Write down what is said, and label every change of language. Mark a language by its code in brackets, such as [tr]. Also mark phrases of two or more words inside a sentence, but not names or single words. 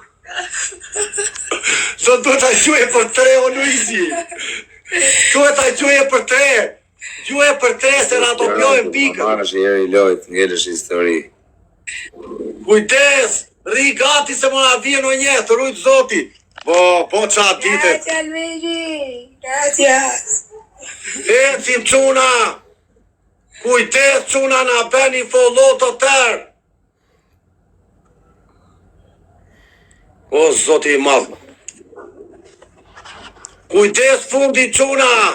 [sq] Sot do ta gjuje për 3 o Luigi. Duhet ta gjuje për 3. Gjuje për 3 se na do pjojnë pikën. Marrësh i eri lojt, ngelesh histori. Kujdes, rri gati se mona vjen o një, të rujt zoti. Bo qa ditet. [es] Gracias, Luigi. Gracias. [sq] Ecim çuna. Kujdes çuna na bëni follow të tërë. O zoti i madh. Kujdes fundi çuna.